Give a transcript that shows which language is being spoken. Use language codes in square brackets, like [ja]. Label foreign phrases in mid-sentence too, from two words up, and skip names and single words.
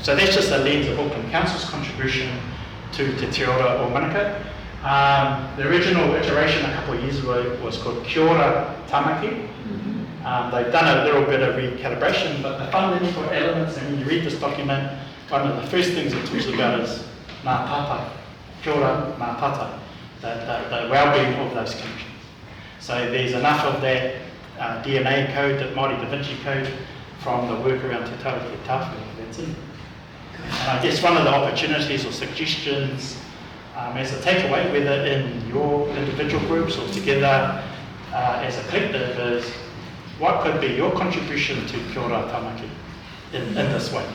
[en] So that's just a lens of Auckland Council's contribution to Te Ora o Manukau. The original iteration a couple of years ago was called Kia Ora Tāmaki. They've done a little bit of recalibration, but the fundamental elements, and when you read this document, one of the first things it talks about is [mi] ngā tata, kia ora, ngā tata, [en] the well-being of those connections. So there's enough of that DNA code, that Māori Da Vinci code, from the work around Te Taraki Tāwhiri, that's it. And I guess one of the opportunities or suggestions as a takeaway, whether in your individual groups or together as a collective, is what could be your contribution to Kia Ora Tāmaki in this way?